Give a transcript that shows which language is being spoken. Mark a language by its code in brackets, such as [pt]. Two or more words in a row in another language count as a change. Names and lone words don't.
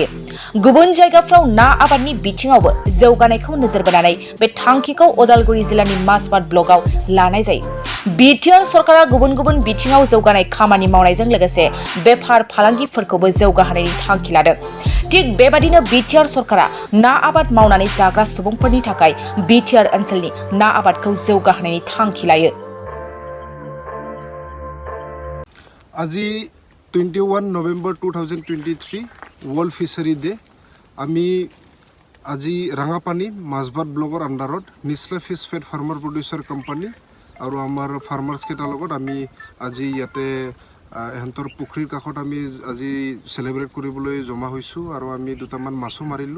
[brx] गुबुन जायगाफ्राव ना आबादनि बिथिङावबो जौगानायखौ नोजोर बोनानै बे थांखिखौ उदालगुरि जिल्लानि मासबाद ब्लकआव लानाय जायो। बिटिआर सरकारा गुबुन गुबुन बिथिङाव जौगानाय खामानि मावनायजों लोगोसे बेफार फालांगिफोरखौबो जौगाहोनायनि थांखि लादों। थिग बेबादिनो बिटिआर सरकारा ना आबाद मावनानै जाग्रा सुबुंफोरनि थाखाय बिटिआर ओनसोलनि ना आबादखौ जौगाहोनायनि थांखि लायो। [as] আজি 21 নৱেম্বৰ 2023 [en] World Fishery Day [as] আমি আজি ৰাঙাপানী মাছবাদ ব্লকৰ আণ্ডাৰত নিছলা ফিছ ফেড ফাৰ্মাৰ প্ৰডিউচাৰ কোম্পানী আৰু আমাৰ ফাৰ্মাৰ্ছ কেইটাৰ লগত আমি আজি ইয়াতে এহেঁতৰ পুখুৰীৰ কাষত আমি আজি চেলিব্ৰেট কৰিবলৈ জমা হৈছোঁ আৰু আমি দুটামান মাছো মাৰিলোঁ।